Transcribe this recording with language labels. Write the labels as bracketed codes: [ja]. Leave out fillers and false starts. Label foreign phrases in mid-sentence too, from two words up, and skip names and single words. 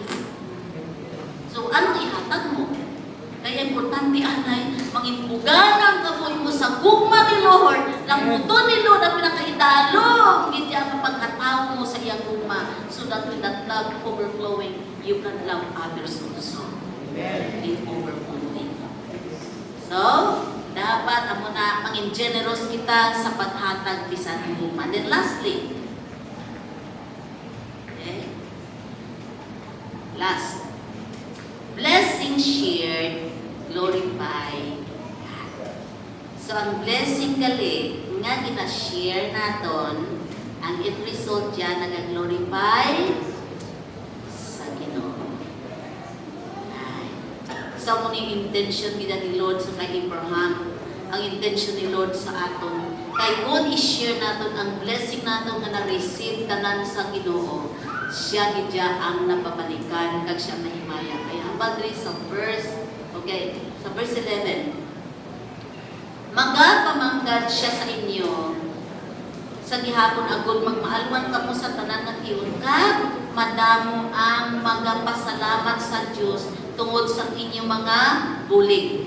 [hil] So, anong ihatag mo? Kaya importante anay, mangimbuganan ka mo sa gugma ni Lord, lang muto ni Lord ang pinakaidalong, hindi ang pagkatao mo sa iyang gugma, [en] so that with that love overflowing, you can love others also Amen. in overflowing. So, [hil] dapat amo na mangin generous kita sa paghatag bisan huma. [en] Then lastly, okay? Last, blessing shared, glorify God. So, [hil] ang blessing gali nga gina-share naton, ang [en] end result [hil] dyan nag-glorify sa Ginoo. Ay. So, kung yung intention gina ni Lord sa kay Abraham, ang intention ni Lord sa aton, kay kung i-share naton ang blessing naton nga na-receive tanan sa Ginoo, siya gidya ang napabalikan kag siya mahimaya. Kaya hambal diri sa verse, okay, sa verse 11, magapamanggad siya sa inyo sa gihapon agud magmaalwan kamo sa tanan nga tiyon kag madamo ang magapasalamat sa Dios tungod sa inyong mga bulig.